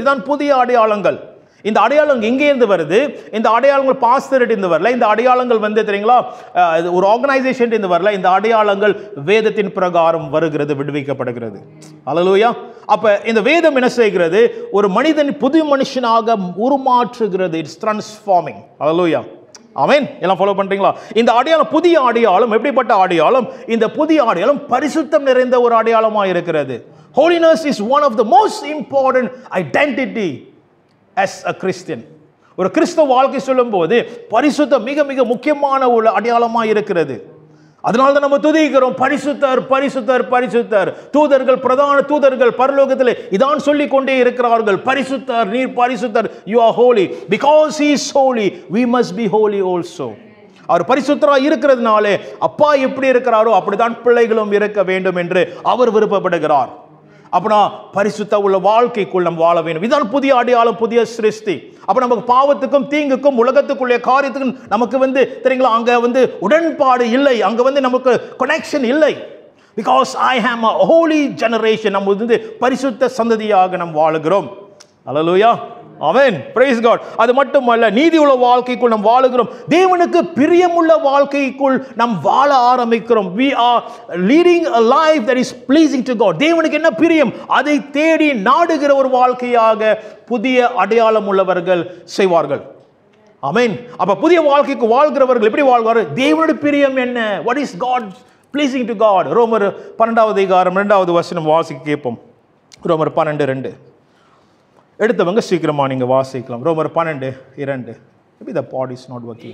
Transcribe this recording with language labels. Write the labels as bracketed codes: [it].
[ta] இதுதான் புதிய அடையாளங்கள். இந்த அடையாளங்கள் எங்கேருந்து வருது? இந்த அடையாளங்கள் பாஸ்டர்கிட்ட இருந்து வரல, இந்த அடையாளங்கள் வந்து தெரியுங்களா ஒரு ஆர்கனைசேஷன் இருந்து வரல, இந்த அடையாளங்கள் வேதத்தின் பிரகாரம் வருகிறது, விடுவிக்கப்படுகிறது. அல்லேலூயா. அப்ப இந்த வேதம் என்ன செய்கிறது? ஒரு மனிதன் புது மனுஷனாக உருமாற்றுகிறது. [en] It's transforming. [ta] அல்லேலூயா. ஆமென். எல்லாம் ஃபாலோ பண்றீங்களா? இந்த அடையாளம் புதிய அடையாளம் எப்படிப்பட்ட அடையாளம்? இந்த புதிய அடையாளம் பரிசுத்தம் நிறைந்த ஒரு அடையாளமாக இருக்கிறது. [en] Holiness is one of the most important identity as a Christian. [ta] ஒரு கிறிஸ்தவ வாழ்க்கை சொல்லும்போது பரிசுத்தம் மிக மிக முக்கியமான ஒரு அடையாளமாக இருக்கிறது. அதனால தான் நம்ம துதிக்கிறோம், பரிசுத்தர் பரிசுத்தர் பரிசுத்தர். தூதர்கள், பிரதான தூதர்கள் பரலோகத்தில் இதான் சொல்லிக் கொண்டே இருக்கிறார்கள், பரிசுத்தர், நீர் பரிசுத்தர், [en] you are holy. Because he is holy, we must be holy also. [ta] அவர் பரிசுத்தராக இருக்கிறதுனாலே அப்பா எப்படி இருக்கிறாரோ அப்படித்தான் பிள்ளைகளும் இருக்க வேண்டும் என்று அவர் விருப்பப்படுகிறார். அப்படின்னா பரிசுத்த உள்ள வாழ்க்கைக்குள் நம்ம வாழ வேண்டும். இதுதான் புதிய அடையாளம், புதிய சிருஷ்டி. அப்ப நமக்கு பாவத்துக்கும் தீங்குக்கும் உலகத்துக்குள்ளே காரியத்துக்கும் நமக்கு வந்து தெரியுங்களா அங்க வந்து உடன்பாடு இல்லை, அங்க வந்து நமக்கு கனெக்ஷன் இல்லை. [en] Because I am a holy generation. [ta] நம்ம வந்து பரிசுத்த சந்ததியாக நாம் வாழுகிறோம். அல்லேலூயா. ஆமென். [en] praise God. [ta] அது மட்டுமல்ல, நீதி உள்ள வாழ்க்கைக்குள் நாம் வாழுகிறோம். தேவனுக்கு பிரியமுள்ள வாழ்க்கைக்குள் நாம் வாழ ஆரம்பிக்கிறோம். [en] we are leading a life that is pleasing to God. [ta] தேவனுக்கு என்ன பிரியம் அதை தேடி நாடுகிற ஒரு வாழ்க்கையாக புதிய அடையாளம் உள்ளவர்கள் செய்வார்கள். ஆமென். அப்ப புதிய வாழ்க்கைக்கு வாழ்கிறவர்கள் எப்படி வாழ்வார்கள்? தேவனுடைய பிரியம் என்ன? [en] what is God pleasing to God? [ta] ரோமர் 12வது அதிகாரம் 2வது வசனம் வாசிக்க கேட்போம். ரோமர் 12:2. எடுத்தவங்க சீக்கிரமா நீங்க வாசிக்கலாம். ரோமர் 12:2. [en] Maybe the pod is not working.